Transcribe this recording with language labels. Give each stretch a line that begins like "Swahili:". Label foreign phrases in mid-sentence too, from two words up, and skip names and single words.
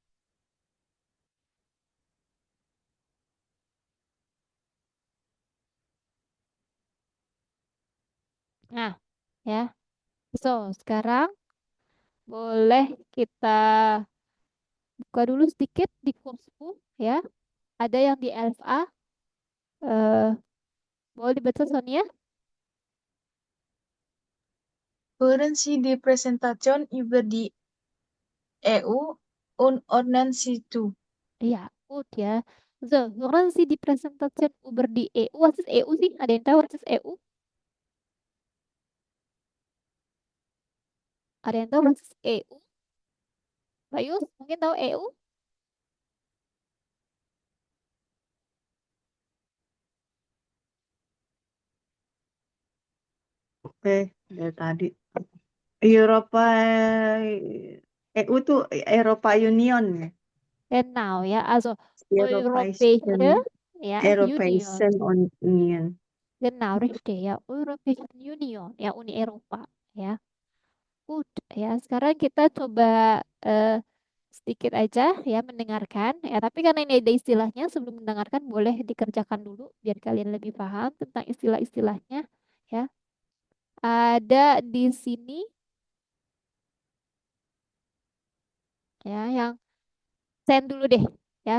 Indonesian: Nah, ya. So, sekarang boleh kita buka dulu sedikit di kursku ya. Ada yang di LFA. Eh, boleh dibaca Sonia?
German: Hören Sie die Präsentation über die EU und ordnen Sie zu.
Indonesian: Iya, gut ya.
German: So, hören Sie die Präsentation über die EU.
Indonesian: Was ist EU sih? Ada yang tahu
English: what is EU?
Indonesian: Ada yang tahu
English: what is EU?
Indonesian: Bayu, mungkin tahu EU? Oke, dari tadi. Eropa, EU tuh Eropa Union ya.
German: Genau ya. Also Europäische Europäischen,
Indonesian: ya Union.
German: Europäischen Union. Genau, richtig
Indonesian: ya.
German: Europäische Union
Indonesian: ya Uni Eropa ya. Good ya. Sekarang kita coba sedikit aja ya mendengarkan ya. Tapi karena ini ada istilahnya, sebelum mendengarkan boleh dikerjakan dulu biar kalian lebih paham tentang istilah-istilahnya ya. Ada di sini ya yang send dulu deh ya.